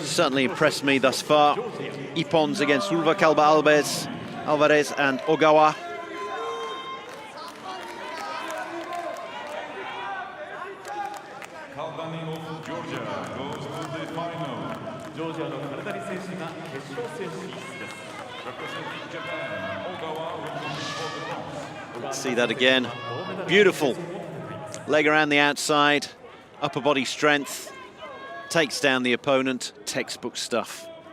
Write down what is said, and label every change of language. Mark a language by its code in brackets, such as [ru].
[en] Certainly impressed me thus far. Ippons against Silva, Alvarez and Ogawa. Kaldani of Georgia goes to the final. [ja] Georgiaのカルダニ選手が決勝戦進出です。 [en] Representing Japan, Ogawa will compete for the bronze. Let's see that again. Beautiful. Leg around the outside, upper body strength, takes down the opponent, textbook stuff.